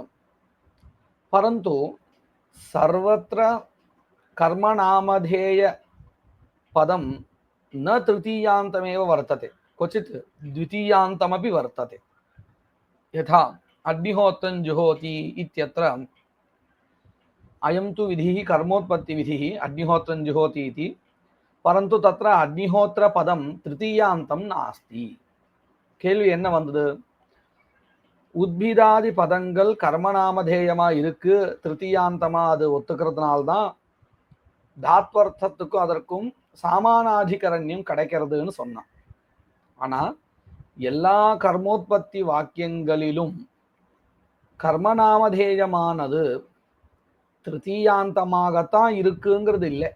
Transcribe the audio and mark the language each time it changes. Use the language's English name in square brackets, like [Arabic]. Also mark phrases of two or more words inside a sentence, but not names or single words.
[Sanskrit] परन्तु सर्वत्र कर्मनामधेय पदं न तृतीयान्तमेव वर्तते, क्वचित् द्वितीयान्तमपि वर्तते। यथा अग्निहोत्रं जुहोति इत्यत्र अयं तु विधिः कर्मोत्पत्तिविधिः अग्निहोत्रं जुहोति इति, परन्तु तत्र अग्निहोत्रपदं तृतीयान्तं नास्ति. [Tamil] கேள்வி என்ன வந்தது? உத்பிதாதி பதங்கள் கர்மநாமதேயமா இருக்கு, திருத்தீயாந்தமா அது ஒத்துக்கிறதுனால்தான் தாத்வர்த்தத்துக்கும் அதற்கும் சாமானாதிகரண்யம் கிடைக்கிறதுன்னு சொன்னான். ஆனா எல்லா கர்மோத்பத்தி வாக்கியங்களிலும் கர்மநாமதேயமானது திருத்தீயாந்தமாகத்தான் இருக்குங்கிறது இல்லை.